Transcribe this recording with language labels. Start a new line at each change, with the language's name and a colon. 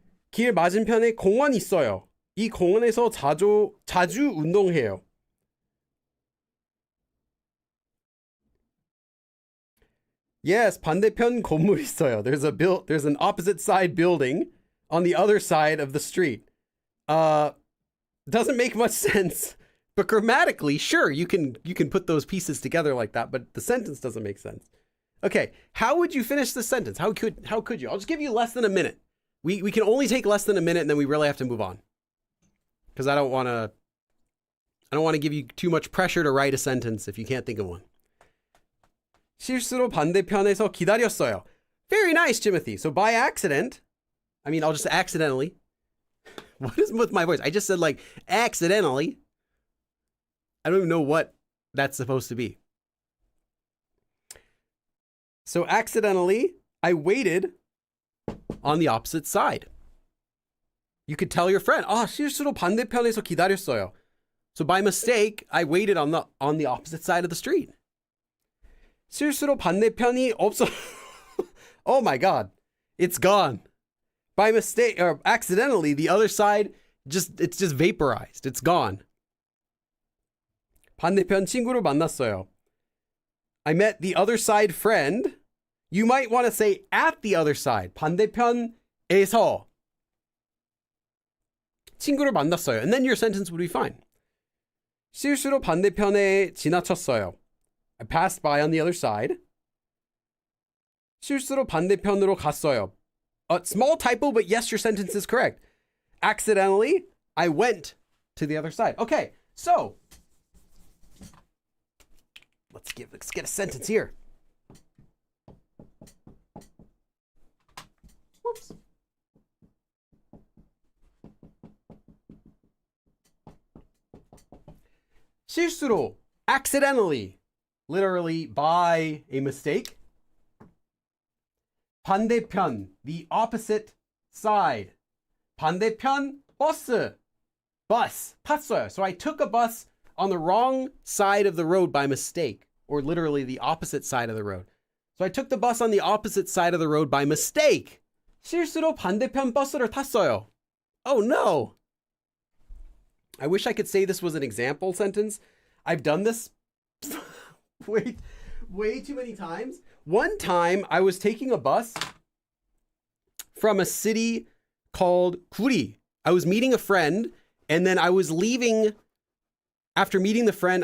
Korean: 길 맞은편에 공원 있어요. 이 공원에서 자주 운동해요.
English: Yes,
Korean: 반대편 건물 있어요.
English: There's an opposite side building on the other side of the street. Doesn't make much sense. But grammatically, sure, you can put those pieces together like that, but the sentence doesn't make sense. Okay, how would you finish the sentence? How could you? I'll just give you less than a minute. We can only take less than a minute, and then we really have to move on. Because I don't want to give you too much pressure to write a sentence if you can't think of one.
Korean: 실수로 반대편에서 기다렸어요.
English: Very nice, Timothy. So by accident, I'll just accidentally. What is with my voice? I just said like accidentally. I don't even know what that's supposed to be. So accidentally, I waited on the opposite side. You could tell your friend,
Korean: 실수로 반대편에서 기다렸어요.
English: So by mistake, I waited on the opposite side of the street.
Korean: 실수로 반대편이 없어.
English: Oh my God, it's gone. By mistake or accidentally, the other side it's just vaporized. It's gone.
Korean: 반대편 친구를 만났어요.
English: I met the other side friend. You might want to say at the other side.
Korean: 반대편에서 친구를 만났어요.
English: And then your sentence would be fine.
Korean: 실수로 반대편에 지나쳤어요.
English: I passed by on the other side.
Korean: 실수로 반대편으로 갔어요.
English: A small typo, but yes, your sentence is correct. Accidentally, I went to the other side. Okay, so let's get a sentence here. Whoops.
Korean: 실수로,
English: accidentally, literally by a mistake.
Korean: 반대편,
English: the opposite side.
Korean: 반대편, bus, 탔어요.
English: So I took a bus on the wrong side of the road by mistake, or literally the opposite side of the road. So I took the bus on the opposite side of the road by mistake.
Korean: 실수로 반대편 버스를 탔어요.
English: Oh no. I wish I could say this was an example sentence. I've done this way too many times. One time I was taking a bus from a city called 구리. I was meeting a friend, and then I was leaving after meeting the friend.